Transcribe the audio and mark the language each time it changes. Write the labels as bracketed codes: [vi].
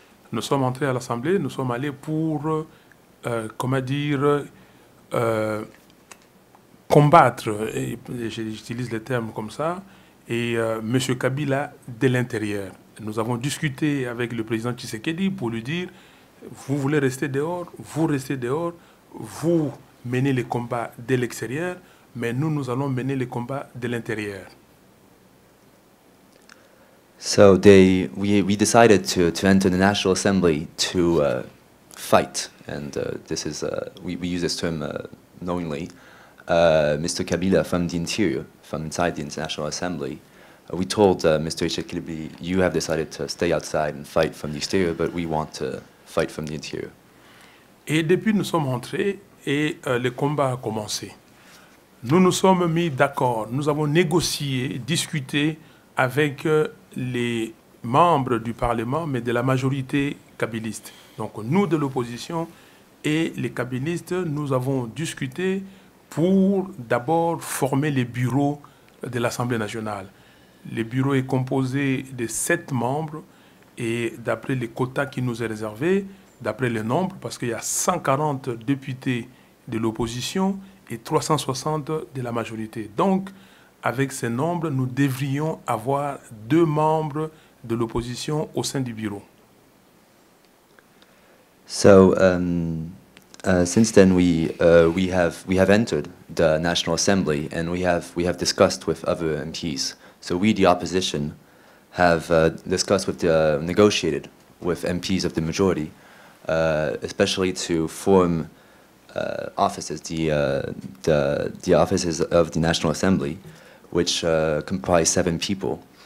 [fr] Nous sommes entrés à l'Assemblée, nous sommes allés pour, comment dire, combattre, et j'utilise les termes comme ça, et M. Kabila de l'intérieur. Nous avons discuté avec le président Tshisekedi pour lui dire, vous voulez rester dehors, vous menez les combats de l'extérieur, mais nous allons mener les combats de l'intérieur. [en] So we decided to enter the National Assembly to fight, and this is we use this term knowingly. Mr. Kabila from the interior, from inside the National Assembly, we told Mr. Tshisekedi, you have decided to stay outside and fight from the exterior, but we want to fight from the interior. [fr] Et depuis nous sommes entrés et le combat a commencé. Nous nous sommes mis d'accord, nous avons négocié, discuté avec les membres du Parlement, mais de la majorité kabiliste. Donc nous de l'opposition et les kabilistes, nous avons discuté pour d'abord former les bureaux de l'Assemblée nationale. Le bureau est composé de 7 membres et d'après les quotas qui nous est réservé, d'après le nombre, parce qu'il y a 140 députés de l'opposition et 360 de la majorité. Donc, avec ces nombres, nous devrions avoir 2 membres de l'opposition au sein du bureau. [en] So since then, we have entered the National Assembly, and we have discussed with other MPs. So we, the opposition, have discussed with negotiated with MPs of the majority, especially to form offices, the offices of the National Assembly, which comprise 7 people.